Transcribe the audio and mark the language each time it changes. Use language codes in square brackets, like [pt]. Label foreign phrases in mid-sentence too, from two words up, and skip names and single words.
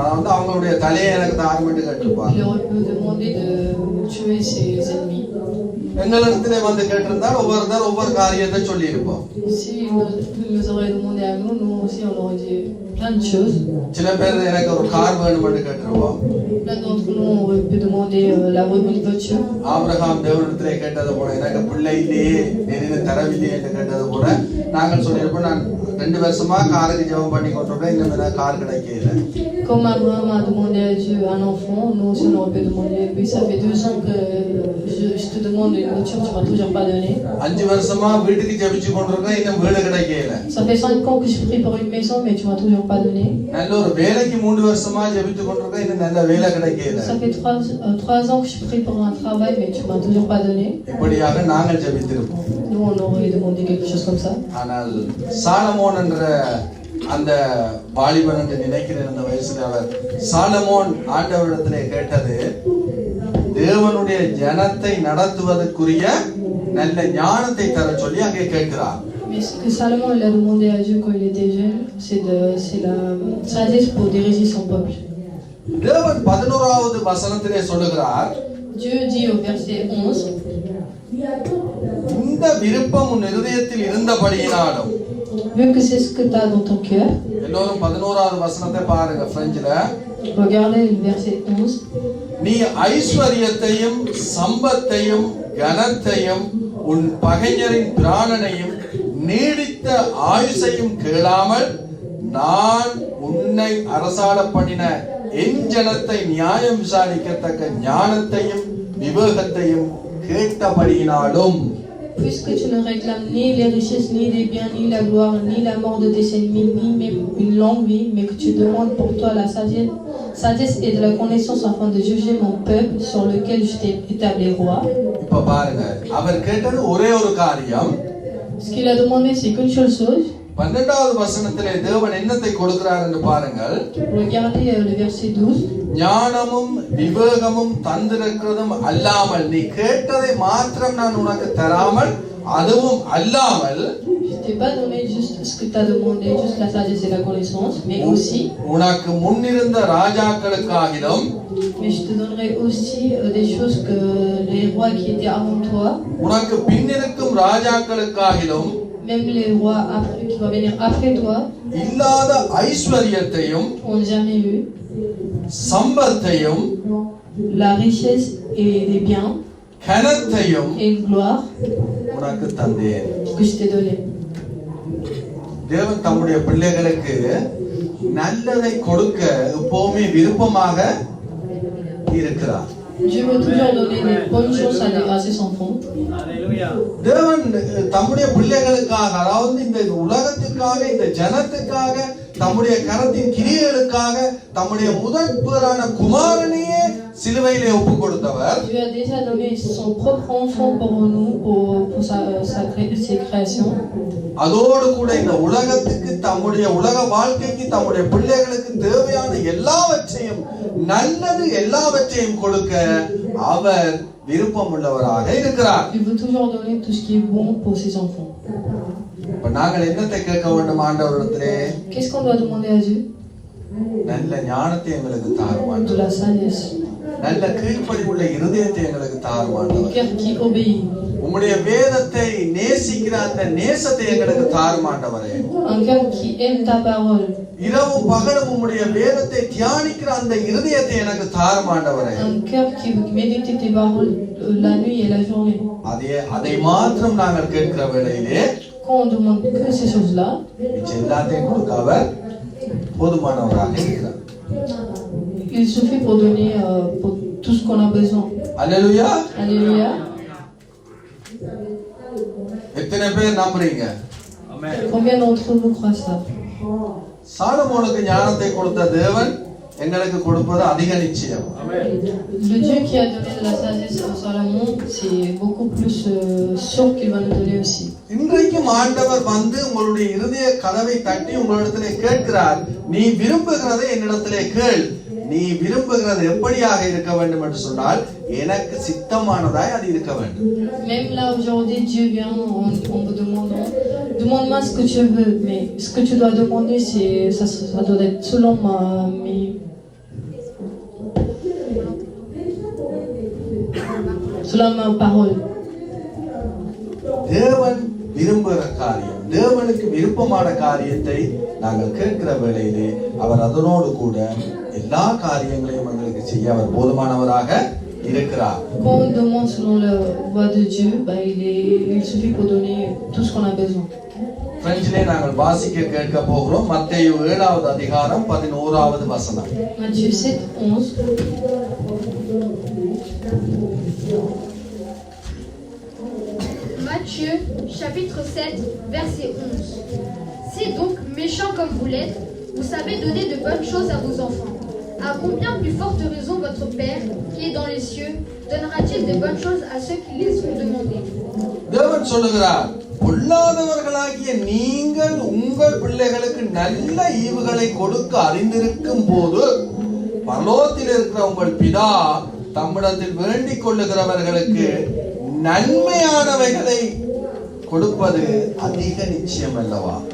[ta] அதாவது அவங்களுடைய தலையை எனக்கு தாரும் என்று கேட்டிருப்பார். [fr] Il aurait pu demander de tuer ses ennemis. [ta] எங்களிடத்திலே வந்து கேட்டிருந்தால் ஒவ்வொருத்தர் ஒவ்வொரு காரியத்தை சொல்லி இருப்போம். [fr] Si il nous aurait demandé à nous, nous aussi on aurait dit plein de choses. [ta] சில பேர் எனக்கு ஒரு கார் வேணும் என்று கேட்டிருப்போம். [fr] Plein d'entre nous on aurait pu demander la voiture. [ta] ஆபிரகாம் தேவனிடத்திலே கேட்டது போல எனக்கு பிள்ளை இல்லையே, நெறிந்து தரவில்லையே என்று கேட்டது போல நாங்கள் சொல்லியிருப்போம், நான் 2 வருஷமா காருக்கு ஜெபம் பண்ணி கொண்டிருக்கேன், இன்னும் எனக்கு கார் கிடைக்கல. [fr] Comme Abraham a demandé à Dieu un enfant, nous aussi on aurait pu demander, puis ça fait 2 ans que je te demande une voiture, tu m'as toujours pas donné. [ta] 5 வருஷமா வீட்டுக்கு ஜெபிச்சு கொண்டிருக்கேன், இன்னும் வீடு கிடைக்கல. [fr] Ça fait 5 ans que je prie pour une maison, mais tu m'as toujours pas donné. [ta] நல்ல ஒரு வேலைக்கு 3 வருஷமா ஜெபிச்சு கொண்டிருக்கேன், இன்னும் நல்ல வேலை கிடைக்கல. [fr] Ça fait 3 ans que je prie pour un travail, mais tu m'as toujours pas donné. [ta] இப்படியாக நாங்கள் ஜெபித்திருப்போம். [fr] Nous on aurait demandé quelque chose comme ça. [ta] ஆனால் சாலமோன் என்ற அந்த வாலிபன் என்று நினைக்கிற அந்த வயசுல அவர் சாலமோன் ஆண்டவரிடத்திலே கேட்டது தேவனுடைய ஜனத்தை நடத்துவதற்குரிய நல்ல ஞானத்தை தர சொல்லி அங்கே கேட்கிறார். [fr] Mais ce que Salomon il a demandé à Dieu quand il était jeune, c'est la sagesse pour diriger son peuple. [ta] தேவன் 11வது வசனத்திலே சொல்லுகிறார், [fr] Dieu dit au verset 11, [ta] இந்த விருப்பம் உன் இருதயத்தில் இருந்தபடியினாலும். [fr] vu que c'est ce que tu as dans ton cœur. [ta] எல்லோரும் 11வது வசனத்தை பாருங்க பிரெஞ்சில. [fr] Regardez le verset 11. [ta] நீ ஐஸ்வரியத்தையும் சம்பத்தையும் கனத்தையும் உன் பகைஞரின் பிராணனையும் நீடித்த ஆயுசையும் கேளாமல் நான் உன்னை அரசாள பண்ணின என் ஜனத்தை நியாயம் விசாரிக்கத்தக்க ஞானத்தையும் விவேகத்தையும் கேட்டபடியினாலும். [fr] Puisque tu ne réclames ni les richesses, ni les biens, ni la gloire, ni la mort de tes ennemis, ni même une longue vie, mais que tu demandes pour toi la sagesse et de la connaissance afin de juger mon peuple sur lequel je t'ai établi roi. [ta] இப்ப பாருங்க, அவர் கேட்டது ஒரே ஒரு காரியம். [fr] Ce qu'il a demandé, c'est qu'une seule chose. [ta] 12வது வசனத்திலே தேவன் என்னத்தை கொடுக்கிறார் என்று பாருங்கள். [fr] Regardez le verset 12. [ta] ஞானமும் விவேகமும் தந்திருக்கிறதும் அல்லாமல், நீ கேட்டதை மாத்திரம் நான் உனக்கு தராமல், அதுவும் அல்லாமல், [fr] Je t'ai pas donné juste ce que tu as demandé, juste la sagesse et la connaissance, mais aussi, [ta] உனக்கு முன்னிருந்த ராஜாக்களுக்காகிலும், [fr] mais je te donnerai aussi des choses que les rois qui étaient avant toi, [ta] உனக்கு பின்னிருக்கும் ராஜாக்களுக்காகிலும், [fr] même les rois qui vont venir après toi, [ta] இல்லாத ஐஸ்வரியத்தையும் [fr] ont jamais eu [ta] சம்பத்தையும் [fr] la richesse et les biens [ta] கனத்தையும் [fr] et une gloire [ta] உனக்கு தந்தேன். [fr] que je t'ai donné. [ta] தேவன் தம்முடைய பிள்ளைகளுக்கு நல்லதை கொடுக்க எப்பவுமே விருப்பமாக இருக்கிறார். [fr] Dieu veut toujours donner des bonnes choses à ses enfants. [ta] தேவன் தம்முடைய பிள்ளைகளுக்காக, அதாவது இந்த உலகத்துக்காக, இந்த ஜனத்துக்காக, தம்முடைய கரத்தின் கிரியைகளுக்காக தம்முடைய முதற்பேறான குமாரனையே சிலுவையிலே ஒப்பு கொடுத்தவர். [fr] Dieu a déjà donné son propre enfant pour nous, pour ses créations. [ta] அதோடு கூட இந்த உலகத்துக்கு, தம்முடைய உலக வாழ்க்கைக்கு, தம்முடைய பிள்ளைகளுக்கு தேவையான எல்லாவற்றையும், நல்லது எல்லாவற்றையும் கொடுக்க அவர் விருப்பம் உள்ளவராக இருக்கிறார். [fr] Il veut toujours donner tout ce qui est bon pour ses enfants. [ta] இப்ப நாங்கள் என்னத்தை கேட்க வேண்டும் ஆண்டவரிடத்திலே? [fr] Qu'est-ce qu'on doit demander à Dieu? [ta] நல்ல ஞானத்தை எங்களுக்கு [fr] De [ta] தாருமாண்டவர். [fr] la sagesse, [ta] நல்ல கீழ்ப்படிவுள்ள இருதயத்தை எங்களுக்கு [fr] un [ta] தாருமாண்டவர். [fr] cœur qui obéit, [ta] உம்முடைய வேதத்தை நேசிக்கிற அந்த நேசத்தை எங்களுக்கு தாருமாண்டவரே. [fr] un cœur qui aime ta parole, [ta] இரவும் பகலும் உம்முடைய வேதத்தை தியானிக்கிற அந்த இருதயத்தை எனக்கு தாருமாண்டவரே. [fr] un cœur qui médite tes paroles la nuit et la journée. [ta] அதை மாத்திரம் நாங்கள் கேட்கிற வேளையிலே [fr] Quand on demande que ces choses-là, [ta] மிச்சம் எல்லாத்தையும் கொடுக்க அவர் போதுமானவராக இருக்கிறார். [fr] il suffit pour donner pour tout ce qu'on a besoin. [ta] அல்லேலூயா. [fr] Alléluia. [ta] எத்தனை பேர் நம்புறீங்க? [fr] Combien d'entre vous croient ça? [ta] சாலமோனுக்கு ஞானத்தை கொடுத்த தேவன் எங்களுக்கு கொடுப்பது அதிக நிச்சயம். [fr] Le Dieu qui a donné de la sagesse à Salomon, c'est beaucoup plus sûr qu'il va nous donner aussi. [ta] இன்றைக்கும் ஆண்டவர் வந்து உங்களுடைய இருதய கதவை தட்டி உங்களிடத்திலே கேட்கிறார், நீ விரும்புகிறதை என்னிடத்திலே கேள். நீ விரும்புகிறது எப்படியாக இருக்க வேண்டும் என்று சொன்னால் எனக்கு சித்தமானதாய் அது இருக்க வேண்டும். [fr] Même là aujourd'hui, Dieu vient en vous demandant, demande-moi ce que tu veux, mais ce que tu dois demander, ça doit être selon selon ma parole. [ta] தேவன் விரும்புகிற காரியம், தேவனுக்கு விருப்பமான காரியத்தை நாங்கள் கேட்கிற வேளையிலே அவர் அதனோடு கூட எல்லா காரியங்களையும் எங்களுக்கு செய்ய அவர் போதுமானவராக இருக்கிறார். [fr] Quand on demande selon la voie de Dieu, il suffit pour donner tout ce qu'on a besoin. [ta] பிரெஞ்சிலே நாங்கள் வாசிக்க கேட்க போகிறோம். மத்தேயு 7வது அதிகாரம் 11வது வசனம். [fr] Matthieu 7:11. Matthieu, chapitre 7, verset 11. Si donc, méchants comme vous l'êtes, vous savez donner de bonnes choses à vos enfants, à combien plus forte raison votre Père, qui est dans les cieux, donnera-t-il de bonnes choses à ceux qui les ont demandées? [ta] தேவன் சொல்லுகிறார், பொல்லாதவர்களாகிய நீங்கள் உங்கள் பிள்ளைகளுக்கு நல்ல ஈவுகளை கொடுக்க அறிந்திருக்கும் போது பரலோகத்தில் இருக்கிற உங்கள் பிதா தம்மிடத்தில் வேண்டிக் கொள்ளுகிறவர்களுக்கு நன்மையானவைகளை கொடுப்பது அதிக நிச்சயம் அல்லவா?